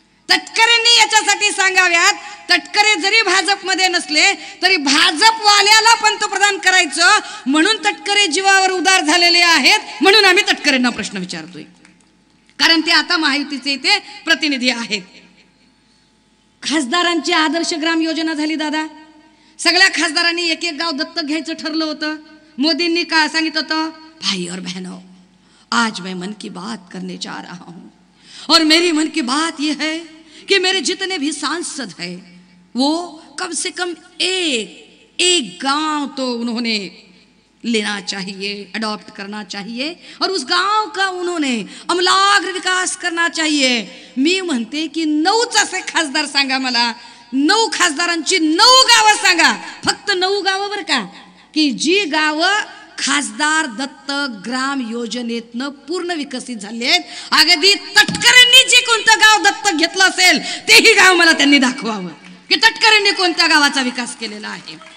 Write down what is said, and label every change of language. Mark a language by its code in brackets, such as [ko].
[mr] तटकरेंनी याच्यासाठी सांगाव्यात. तटकरे जरी भाजपमध्ये नसले तरी भाजपवाल्याला पंतप्रधान करायचं म्हणून तटकरे जीवावर उदार झालेले आहेत, म्हणून आम्ही तटकरेंना प्रश्न विचारतोय, कारण ते आता महायुतीचे इथे प्रतिनिधी आहेत. खासदारांची आदर्श ग्राम योजना झाली दादा. सगळ्या खासदारांनी एक एक गाव दत्तक घ्यायचं ठरलं होतं. मोदींनी काय सांगितलं होतं, [hi] भाई और बहनों, आज मैं मन की बात करने जा रहा हूं और मेरी मन की बात यह है कि मेरे जितने भी सांसद हैं वो कम से कम एक गांव तो उन्होंने लेना चाहिए, अडॉप्ट करना चाहिए और उस गांव का उन्होंने अमलाग्र विकास करना चाहिए. [mr] मी म्हणते की 9च असे खासदार सांगा मला, 9 खासदारांची 9 गावं सांगा, फक्त 9 गावं बरं का, की जी गावं खासदार दत्तक ग्राम योजनेतनं पूर्ण विकसित झाले आहेत. अगदी तटकरेंनी जे कोणतं गाव दत्तक घेतलं असेल तेही गाव मला त्यांनी दाखवावं की तटकरेंनी कोणत्या गावाचा विकास केलेला आहे.